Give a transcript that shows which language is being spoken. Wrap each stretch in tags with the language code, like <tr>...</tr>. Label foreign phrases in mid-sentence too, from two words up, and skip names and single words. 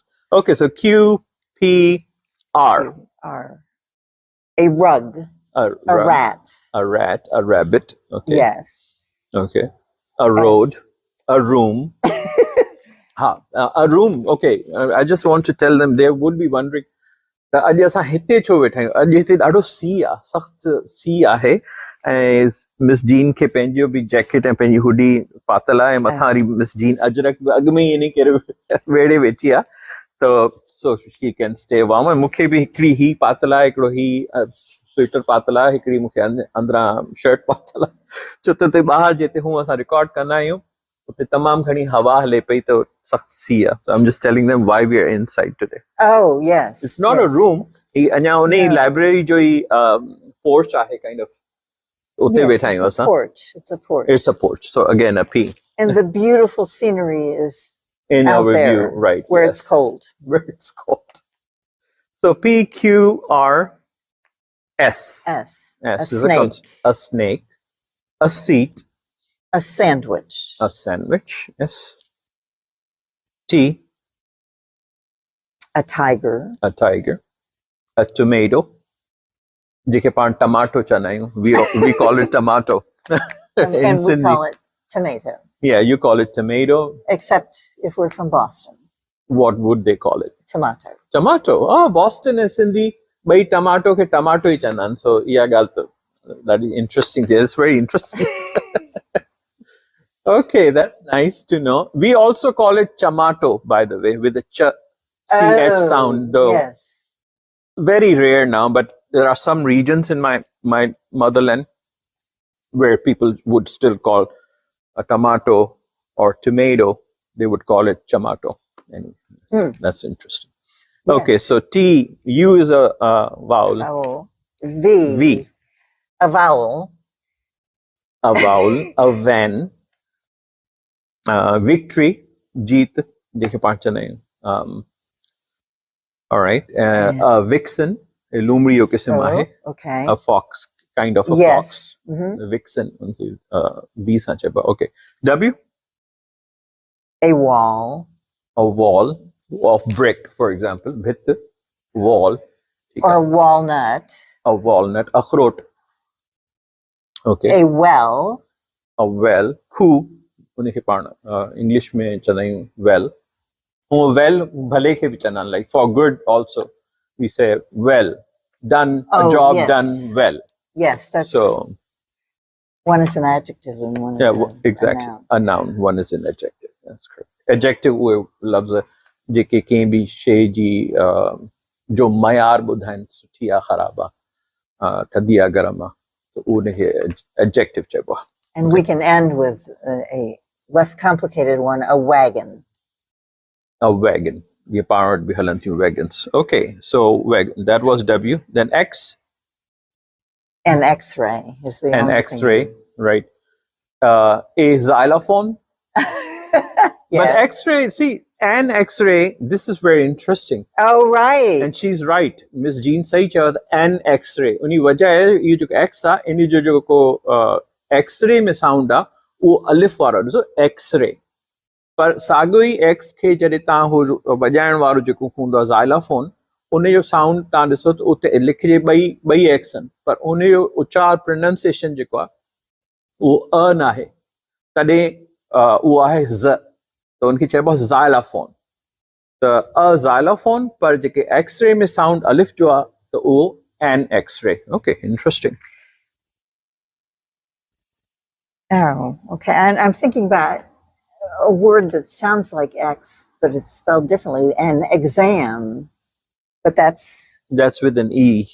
<en>Okay, so Q, P, R. R. A rug. A rat. A rat. A rabbit. Okay. Yes. Okay. A road. A room. A room. Okay. I just want to tell them, they would be wondering,</en> <sd>अॼु असां हिते छो वेठा आहियूं. अॼु हिते ॾाढो सीउ आहे, सख़्तु सीउ आहे ऐं मिस जीन खे पंहिंजो बि जैकेट ऐं पंहिंजी हुडी पातल आहे ऐं मथां वरी मिस जीन अजरक बि अॻु में ई इन करे वेड़े वेठी आहे त</sd> <en>so she can stay warm.</en> <sd>ऐं मूंखे बि हिकिड़ी ही पातल आहे, हिकिड़ो ही स्वेटर पातल आहे, हिकिड़ी मूंखे अंदरां शर्ट पातल आहे, छो त हुते ॿाहिरि जिते हूअं असां रिकॉर्ड कंदा आहियूं उते तमामु घणी हवा हले पई त सख़्तु सीउ आहे.</sd> <en>So I'm just telling them why we are inside today. Oh, yes. It's not a room.</en> <sd>अञा उन ई लाइब्रेरी जो ई पोर्च आहे</sd> <en>kind of.</en> <sd>उते वेठा आहियूं असां.</sd> <en>It's a porch. It's a porch. So again, a P. And the beautiful scenery is in out our there, view, right? Where it's cold. Where it's cold. So P, Q, R, S. S. S a is snake. A snake. A seat. A sandwich. A sandwich, yes. T. A tiger. A tiger. A tomato.</en> <sd>जेके पाण टमाटो चवंदा आहियूं.</sd> <en>We call it tomato. And we call it tomato. Yeah, you call it tomato. Except if we're from Boston. What would they call it? Tomato. Tomato. Oh, Boston is Sindhi.</en> <sd>भाई टमाटो खे टमाटो ही चवंदा आहिनि.</sd> <en>So</en> <sd>इहा ॻाल्हि त</sd> <en>that is interesting. It's very interesting. Okay, that's nice to know. We also call it chamato, by the way, with the ch sound, though. Yes. Very rare now, but there are some regions in my motherland where people would still call a tomato or tomato. They would call it chamato. Anyway, that's interesting. Yes. Okay, so T, U is a vowel. Vowel. V. A vowel. A vowel. A van. Victory, jeet,</en> <sd>जेके पाण चवंदा आहियूं.</sd> <en>All right. A vixen, a</en> <sd>लूमड़ी जो क़िस्म आहे.</sd> <en>Okay. A fox, kind of a yes. fox. A vixen, V</en> <sd>सां चइबो.</sd> <en>Okay. W. A wall. A wall of brick, for example.</en> <sd>भित, wall.</sd> <en>Or a walnut. A walnut. अखरोट. Okay. A well. A well. Coup.</en> <sd>उनखे पाण इंग्लिश में चवंदा आहियूं वेल. ऐं वेल भले खे बि चवंदा आहिनि,</sd> <en>like for good also we say well done, a job done well. Yes, that's so one is an adjective and one is exactly a noun. One is an adjective. That's correct.</en> <sd>Adjective उहे लफ़्ज़ जेके कंहिं बि शइ जी जो मयार ॿुधाइनि सुठी आहे ख़राब आहे थधी आहे गरम आहे त उनखे adjective चइबो आहे.</sd> <en>And we can end with a less complicated one, a wagon. A wagon.</en> <sd>ये पाण वटि बि हलनि थियूं wagons.</sd> <en>Okay, so wagon. That was W. Then X. An X-ray is the An only X-ray, thing. right. A xylophone. Yes. But X-ray, see, an X-ray, this is very interesting. Oh, right. And she's right.</en> <sd>Ms.Jean सही चयो त</sd> <en>an X-ray.</en> <sd>उन्ही वजह है ये जो X आहे, इन जो जेको X-ray में साउंड आहे उहो अलिफ वारो ॾिसो X-ray. पर साॻियो ई X खे जॾहिं तव्हां हू वॼाइण वारो जेको हूंदो आहे ज़ाइलाफोन, उन जो साउंड तव्हां ॾिसो त उते लिखिजे ॿई एक्स आहिनि, पर उन जो उचार प्रोनाउंसिएशन जेको आहे उहो अ न आहे, तॾहिं उहो आहे ज़, त उनखे चइबो आहे ज़ाइलाफोन. त अ ज़ाइलाफोन, पर जेके एक्स-रे में साउंड अलिफ जो आहे त उहो</sd> <en>an X-ray. okay, interesting. Oh, okay. And I'm thinking about a word that sounds like X, but it's spelled differently, and exam, but that's with an E.</en>